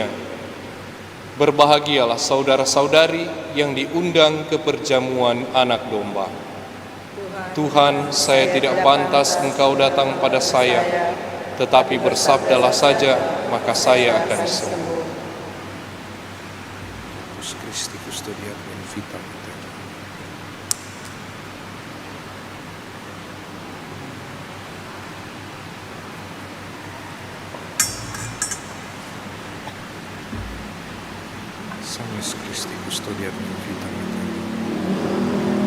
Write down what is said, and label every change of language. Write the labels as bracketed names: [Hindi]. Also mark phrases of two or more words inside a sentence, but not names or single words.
[Indonesian] Berbahagialah saudara-saudari yang diundang ke perjamuan anak domba. Tuhan, saya tidak pantas Engkau datang pada saya, tetapi bersabdalah saja, maka saya akan sembuh. [Latin] Christi custodia vitam aeterna. Sanctus Christi custodia vitam aeterna.